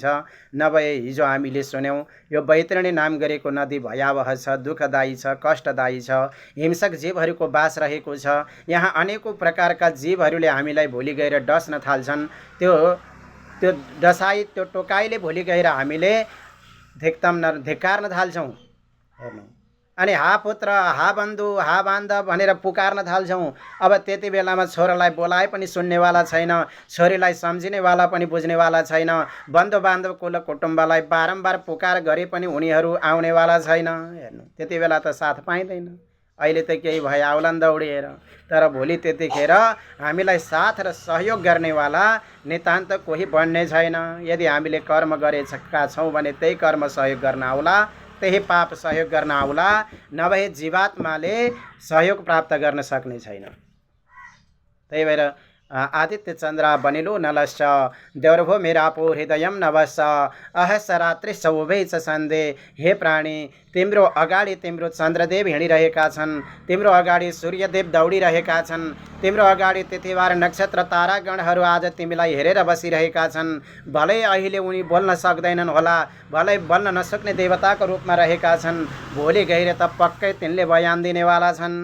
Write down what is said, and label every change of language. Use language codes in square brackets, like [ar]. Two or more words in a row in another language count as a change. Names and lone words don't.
[ne] नभए हिजो हामीले सुन्यौँ यो बैतरणी नाम गरेको नदी भयावह छ, दुःखदायी छ, कष्टदायी छ, हिंसक जीवहरूको बास रहेको छ। यहाँ अनेकौँ प्रकारका जीवहरूले हामीलाई भोलि गएर डस्न थाल्छन्। त्यो डसाई, त्यो टोकाइले भोलि गएर हामीले धिक्कार्न थाल्छौँ। हेर्नु, अनि हा पुत्र, हा बन्धु, हा बान्धव भनेर पुकार्न थाल्छौँ। अब त्यति बेलामा छोरालाई बोलाए पनि सुन्नेवाला छैन, छोरीलाई सम्झिनेवाला पनि बुझ्नेवाला छैन, बन्धु बान्धव कुल कुटुम्बलाई बारम्बार पुकार गरे पनि उनीहरू आउनेवाला छैन। हेर्नु, त्यति बेला त साथ पाइँदैन। अहिले त केही भए आउलान् दौडिएर, तर भोलि त्यतिखेर हामीलाई साथ र सहयोग गर्नेवाला नितान्त कोही बन्ने छैन। यदि हामीले कर्म गरेका छौँ भने त्यही कर्म सहयोग गर्न आउला, त्यही पाप सहयोग गर्न आउला, नभए जीवात्माले सहयोग प्राप्त गर्न सक्ने छैन। [sa] त्यही भएर आदित्य चन्द्र बनिलो नलश्च देवरभो मेरापो हृदयम नवश्च अहस रात्रिश्च उभै च सन्धे। [ne] हे प्राणी, तिम्रो अगाडि तिम्रो चन्द्रदेव हिँडिरहेका छन्, तिम्रो अगाडि सूर्यदेव दौडिरहेका छन्, तिम्रो अगाडि तिथिबार नक्षत्र तारागणहरू आज तिमीलाई हेरेर बसिरहेका छन्। भलै अहिले उनी बोल्न सक्दैनन् होला, भलै बोल्न नसक्ने देवताको रूपमा रहेका छन्, भोलि गएर त पक्कै तिनले बयान दिनेवाला छन्।